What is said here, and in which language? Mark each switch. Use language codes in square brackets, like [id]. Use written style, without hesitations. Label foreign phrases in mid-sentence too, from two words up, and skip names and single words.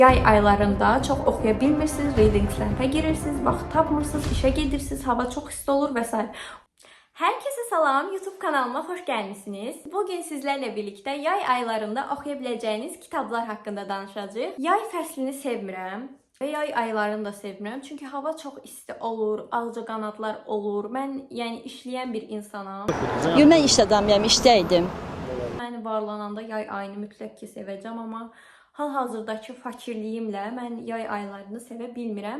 [az] Yay aylarında çox oxuya bilmirsiniz, [en] reading slump- [az] a girirsiniz, vaxt tapmırsınız, işə gedirsiniz, hava çox isti olur və s. [tr] Herkese salam, YouTube kanalıma hoş gelmişsiniz. Bugün sizlerle birlikte [az] yay aylarında oxuya biləcəyiniz kitablar haqqında danışacağıq. Yay fəslini sevmirəm və yay aylarını da sevmirəm. Çünki hava çox isti olur, ağcaqanadlar olur. Mən yəni işləyən bir insanam. Mən iş adamıyam, işdəydim. Mən varlananda yay ayını mütləq ki sevəcəm, amma hal-hazırdakı fakirliyimlə mən yay aylarını sevə bilmirəm.